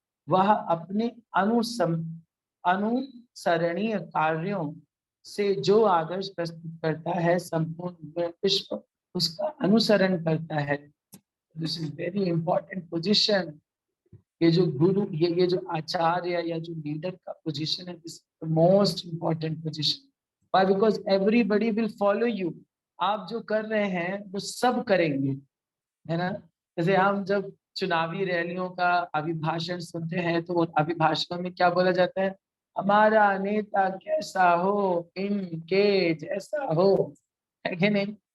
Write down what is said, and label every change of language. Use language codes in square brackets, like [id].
[hi] वह अपने अनुसरणीय कार्यों से जो आदर्श प्रस्तुत करता है, संपूर्ण विश्व उसका अनुसरण करता है। [en] This is very important position. [hi] ये जो गुरु, ये जो आचार्य या जो लीडर का पोजीशन है, [en] This most important position. Why? Because everybody will follow you. [hi] आप जो कर रहे हैं वो सब करेंगे, है ना। जैसे हम जब चुनावी रैलियों का अभिभाषण सुनते हैं, तो उन अभिभाषणों में क्या बोला जाता है, हमारा नेता कैसा हो, इनके जैसा हो, है कि नहीं।